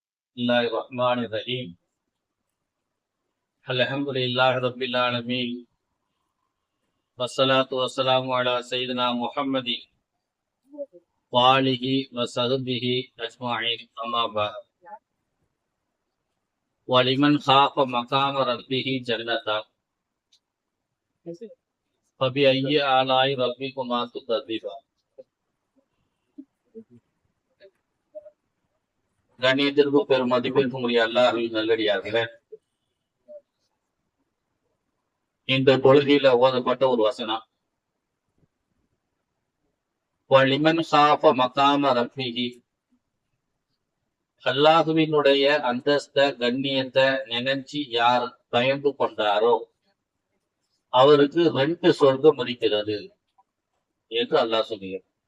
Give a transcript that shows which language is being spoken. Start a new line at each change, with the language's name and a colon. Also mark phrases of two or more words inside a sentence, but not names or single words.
Arabic: الله الرحمن الرحيم الحمد لله رب العالمين والصلاة والسلام على سيدنا محمد وآله وصحبه أجمعين أما بعد ولمن خاف مقام ربه جنتان فبأي آلاء ربكما تكذبان
Tamil: கண்ணியத்திற்கு பெரும் மதிப்பிற்கும் உரிய அல்லாஹ்வின் நல்லடியார்களே, இந்த தொழுகையில ஓதப்பட்ட ஒரு வசனம்,
Arabic: ولمن خاف مقام ربه,
Tamil: அல்லாஹுவினுடைய அந்தஸ்த கண்ணியத்தை நினைச்சு யார் பயந்து கொண்டாரோ அவருக்கு 2 சொர்க்கம் இருக்கிறது என்று அல்லாஹ் சொல்லுகிறார்.